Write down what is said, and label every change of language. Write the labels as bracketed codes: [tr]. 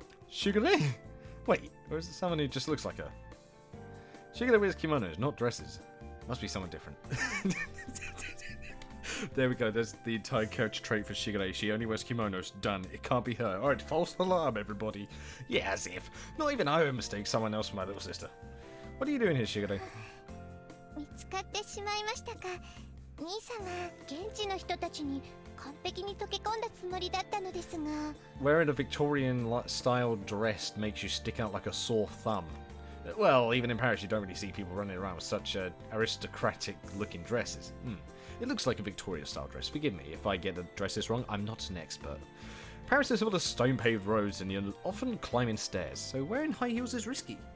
[en] Shigure? Wait, or is it someone who just looks like her? Shigure wears kimonos, not dresses. Must be someone different. There we go, there's the entire character trait for Shigure. She only wears kimonos. Done. It can't be her. Alright, false alarm, everybody. Yeah, as if. Not even I would mistake someone else for my little sister. What are you doing here, Shigure? [ja] 見つかってしまいましたか。兄さんは現地の人たちに完璧に溶け込んだつもりだったのですが。 [en] Wearing a Victorian-style dress makes you stick out like a sore thumb. Well, even in Paris, you don't really see people running around with such aristocratic-looking dresses. It looks like a Victorian-style dress. Forgive me if I get the dresses wrong. I'm not an expert. Paris is full of stone-paved roads, and you're often climbing stairs, so wearing high heels is risky.